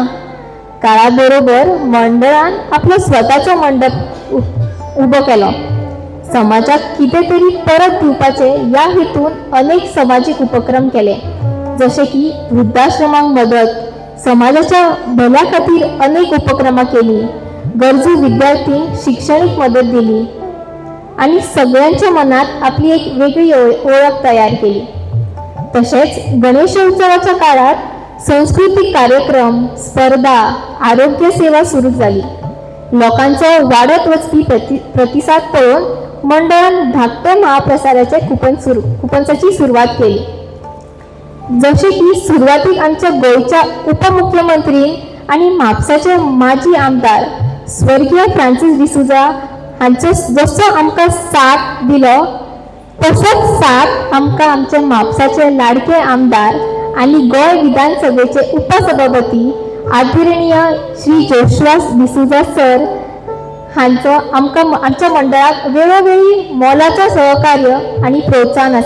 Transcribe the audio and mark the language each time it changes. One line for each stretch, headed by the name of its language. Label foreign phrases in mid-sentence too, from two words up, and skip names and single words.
Konkani: काळाबरोबर मंडळान आपलो स्वताचो मंडप उबो केलो. समाजाक कितें तरी परत दिवपाचे ह्या हेतून अनेक सामाजिक उपक्रम केले, जसे की वृद्धाश्रमांक मदत, समाजाच्या भल्या खातीर अनेक उपक्रमां केली, गरजू विद्यार्थ्यांक शिक्षणीक मदत दिली आणि सगळ्यांच्या मनात आपली एक वेगळी ओळख तयार केली. तसेच गणेशोत्सवाच्या काळात सांस्कृतिक कार्यक्रम, स्पर्धा, आरोग्य सेवा सुरू झाली. लोकांचा वाढत वचपी प्रतिसाद पळोवन मंडळान धाकट्या महाप्रसाराचे कुपन्साची सुरवात केली. जसे की सुरवातीक आमच्या गोंयच्या उपमुख्यमंत्री आणि म्हापसाचे माजी आमदार स्वर्गीय फ्रांसीस डिसुजा हांचो जसो आमकां साथ दिलो तसोच साथ आमकां आमचे म्हापसाचे लाडके आमदार आणि गोंय विधानसभेचे उपसभापती आदरणीय श्री जोशुआ डिसुजा सर हांचो आमकां आमच्या मंडळाक वेळोवेळी मोलाचो सहकार्य आणि प्रोत्साहन आसा.